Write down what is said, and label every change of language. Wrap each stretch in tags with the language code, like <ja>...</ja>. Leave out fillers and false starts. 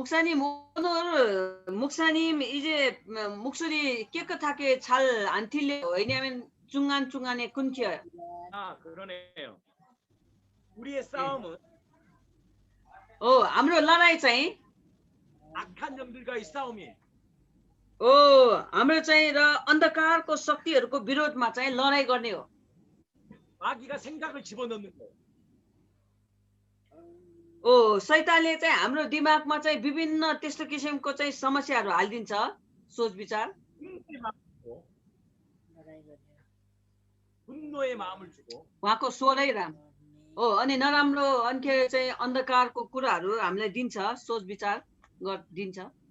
<ko>목사님 이제 목소리 깨끗하게 잘 안 들려요. 왜냐하면 중간중간에 끊겨요. 아, 그러네요. 우리의 싸움은</ko> <ne>हाम्रो लडाई चाहिँ</ne> <ko>악한 영들과의 싸움이에요.</ko> <ne>हाम्रो चाहिँ र अन्धकारको शक्तिहरूको विरोधमा चाहिँ लडाई गर्ने हो।</ne> <ko>마귀가 생각을 집어넣는 거예요.</ko> <ne>शैतानले चाहिँ हाम्रो दिमागमा चाहिँ विभिन्न त्यस्तो किसिमको चाहिँ समस्याहरू हालिदिन्छ, सोच विचार।</ne> <ko>분노의 마음을 주고</ko> <ne>उहाँको स्वरै राम अनि नराम्रो अन्य चाहिँ अन्धकारको कुराहरू हामीलाई दिन्छ, सोच विचार दिन्छ।</ne>